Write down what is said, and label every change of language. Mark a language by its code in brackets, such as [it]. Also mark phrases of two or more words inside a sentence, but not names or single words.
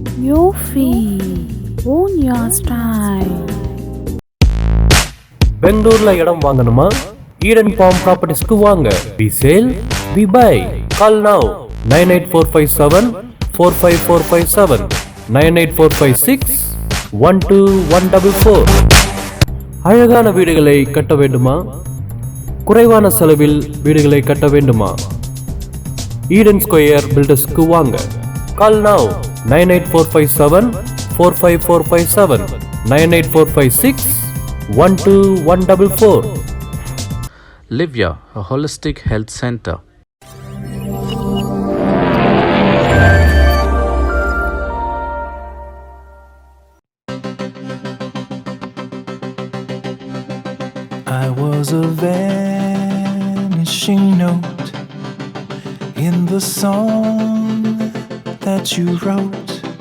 [en] your feet, own your style. [ta] பெங்களூர்ல இடம் வாங்கணுமா? ஈடன் ஃபார்ம் ப்ராப்பர்ட்டிஸ்க்கு வாங்க. [en] We sell, we buy. Call now 98457 98456 12144. [ta] அழகான வீடுகளை கட்ட வேண்டுமா? குறைவான செலவில் வீடுகளை கட்ட வேண்டுமா? ஈடன் ஸ்கொயர் பில்டர்ஸ்க்கு வாங்க. [en] Call now 98457 98456 12144. Livia, a holistic health center. I was a vanishing note in the song that you wrote.